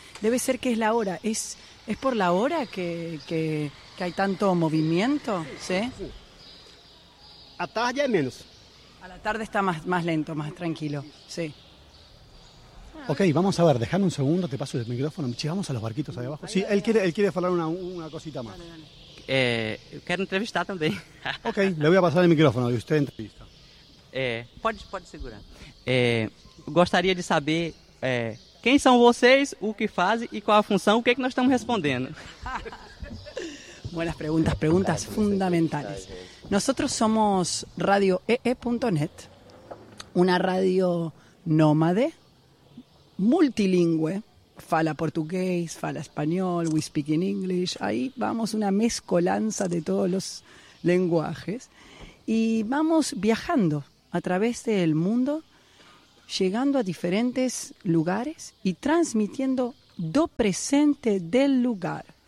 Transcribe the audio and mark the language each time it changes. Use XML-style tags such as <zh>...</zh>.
<es>Debe ser que es la hora, es por la hora que hay tanto movimiento, ¿sí?</es> <pt>A tarde es menos.</pt> <es>A la tarde está más lento, más tranquilo, sí. Ok, vamos a ver, dejame un segundo, te paso el micrófono, llegamos a los barquitos ahí abajo. Sí, él quiere hablar una cosita más. Dale.</es> <pt>Eu quero entrevistar também. Ok, eu ia passar o microfone e você entrevista. Pode segurar. Gostaria de saber quem são vocês, o que fazem e qual a função, o que é que nós estamos respondendo. Boas perguntas, perguntas fundamentais. Nós somos Radio EE.net, uma radio nómade, multilingüe, fala portugués, fala español,</pt> <en>we speak in English.</en> <es>Ahí vamos una mezcolanza de todos los lenguajes. Y vamos viajando a través del mundo, llegando a diferentes lugares y transmitiendo</es> <pt>do presente</pt> <es>del lugar.</es>